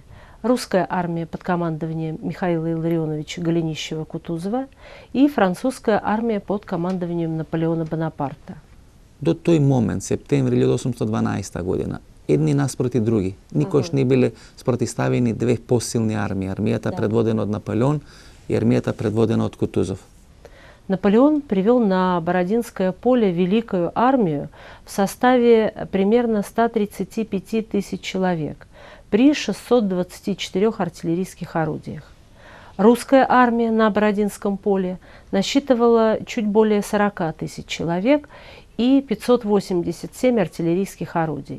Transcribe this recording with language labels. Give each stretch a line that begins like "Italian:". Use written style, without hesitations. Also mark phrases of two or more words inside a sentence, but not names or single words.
Russian: Русская армия под командованием Михаила Илларионовича Голенищева-Кутузова и французская армия под командованием Наполеона Бонапарта.
Macedonian: До тој момент, септември 1812 година, едни наспроти други. Никош не биле спротиставени две посилни армии. Армијата предводена од Наполеон и армијата предводена од Кутузов.
Russian: Наполеон привел на Бородинское поле великую армию в составе примерно 135 тысяч человек при 624 артиллерийских орудиях. Русская армия на Бородинском поле насчитывала чуть более 40 тысяч человек и 587 артиллерийских орудий.